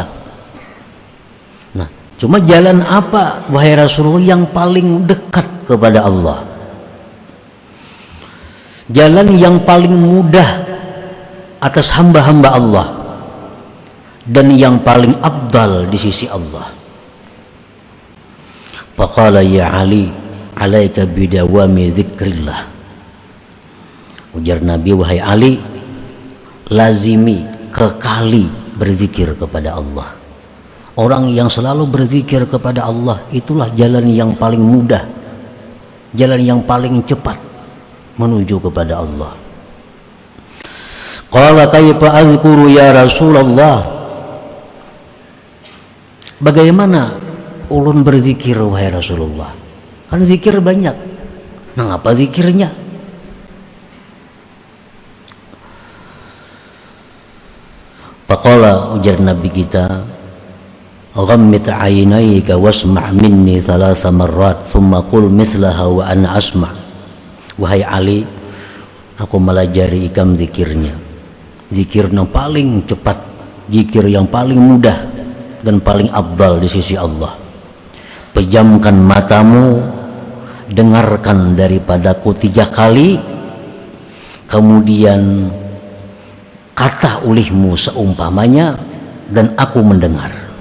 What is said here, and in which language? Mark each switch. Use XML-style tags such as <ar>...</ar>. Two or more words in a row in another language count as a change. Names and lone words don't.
<bjn>Nah, cuma jalan apa, wahai Rasulullah, yang paling dekat kepada Allah? Jalan yang paling mudah atas hamba-hamba Allah, dan yang paling afdal di sisi Allah.</bjn> <ar>فقال يا علي عليك بدوام ذكر الله.</ar> <bjn>Ujar Nabi, wahai Ali, lazimi, kekali berzikir kepada Allah. Orang yang selalu berzikir kepada Allah, itulah jalan yang paling mudah, jalan yang paling cepat menuju kepada Allah.</bjn> <ar>قال كيف أذكر يا رسول الله,</ar> <bjn>bagaimana ulun berzikir wahai Rasulullah? Kan zikir banyak, nah apa zikirnya?</bjn> <ar>فقال,</ar> <bjn>ujar Nabi kita,</bjn> <ar>غمض عينيك واسمع مني ثلاث مرات ثم قل مثلها وأنا أسمع'.</ar> <bjn>Wahai Ali, aku melajari ikam zikirnya, zikir yang paling cepat, zikir yang paling mudah dan paling afdal di sisi Allah. Pejamkan matamu, dengarkan daripadaku 3 kali, kemudian kata ulihmu seumpamanya, dan aku mendengar.</bjn>